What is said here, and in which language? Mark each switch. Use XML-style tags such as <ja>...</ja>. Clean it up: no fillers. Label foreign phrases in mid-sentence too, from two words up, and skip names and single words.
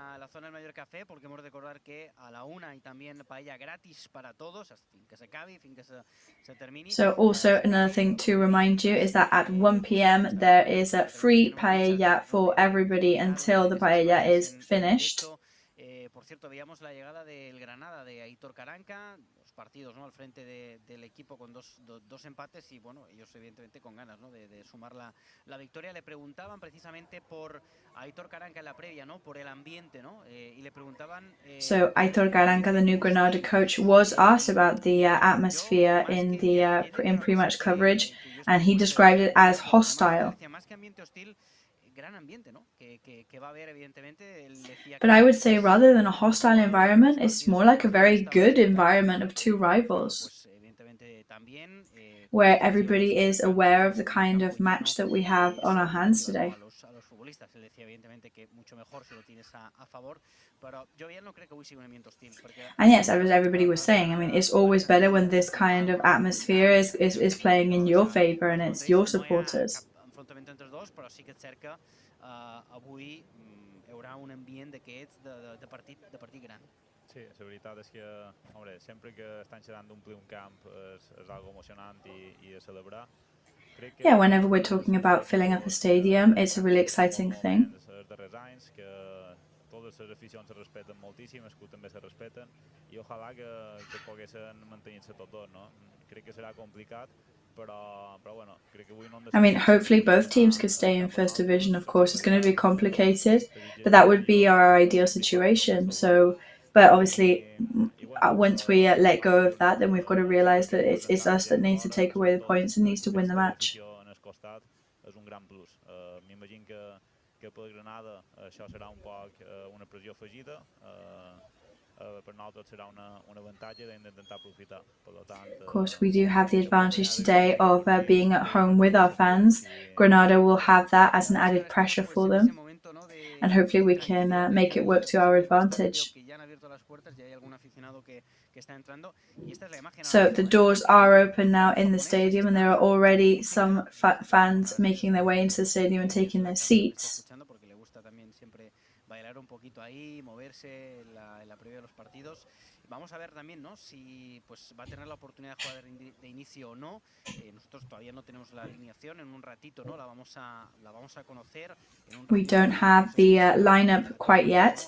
<en>So also another thing to remind you is that at 1 p.m. there is a free paella for everybody until the paella is finished.</en> <es>partidos, ¿no? Al frente del equipo con dos empates y bueno, ellos evidentemente con ganas, ¿no? De sumar la victoria. Le preguntaban precisamente por Aitor Karanka en la previa, ¿no? Por el ambiente, ¿no? Y le preguntaban...</es> <en>So Aitor Karanka, the new Granada coach, was asked about the atmosphere in pre-match coverage, and he described it as hostile. But I would say rather than a hostile environment, it's more like a very good environment of two rivals, where everybody is aware of the kind of match that we have on our hands today. And yes, as everybody was saying, I mean, it's always better when this kind of atmosphere is playing in your favor and it's your supporters.</en> <ca>Sí, la veritat és que, home, sempre que estan xerrant d'omplir un camp és algo emocionant i de celebrar.</ca> <en>Yeah, whenever we're talking about filling up a stadium, it's a really exciting thing.</en> <ca>Els darrers anys que totes les aficions se respecten moltíssim, els clubs també se respecten i ojalà que poguessin mantenir-se tots dos, no? Crec que serà complicat, però bueno, crec que avui no...</ca> <en>I mean, hopefully both teams could stay in First Division. Of course, it's going to be complicated, but that would be our ideal situation. So, but obviously, once we let go of that, then we've got to realize that it's us that needs to take away the points and needs to win the match.</en> <ca>És un gran plus. M'imagino que per Granada això serà un poc una pressió afegida. Per nosaltres serà un avantatge d'intentar aprofitar.</ca> <en>Of course, we do have the advantage today of being at home with our fans. Granada will have that as an added pressure for them, and hopefully we can make it work to our advantage. So the doors are open now in the stadium, and there are already some fans making their way into the stadium and taking their seats.</en> <es>Vamos a ver también, ¿no? Si pues va a tener la oportunidad de jugar de inicio o no. Nosotros todavía no tenemos la alineación. En un ratito, ¿no? La vamos a conocer.</es> <en>We don't have the lineup quite yet.</en>